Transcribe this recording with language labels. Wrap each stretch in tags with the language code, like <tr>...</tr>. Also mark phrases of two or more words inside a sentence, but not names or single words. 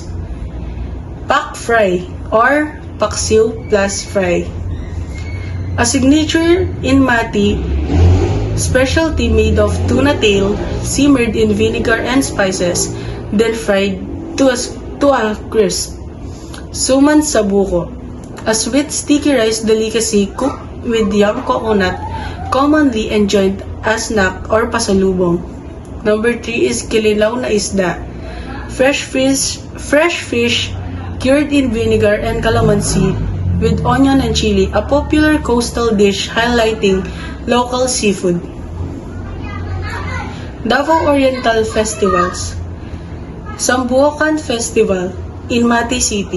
<en>Pak fry or paksiw plus fry. A signature in Mati specialty made of tuna tail simmered in vinegar and spices, then fried to a crisp. Suman sa buko, a sweet sticky rice delicacy cooked with young coconut, commonly enjoyed as snack or pasalubong. Number 3 is kinilaw na isda, fresh fish cured in vinegar and calamansi with onion and chili, a popular coastal dish highlighting local seafood. Davao Oriental Festivals. Sambuokan Festival in Mati City.</en>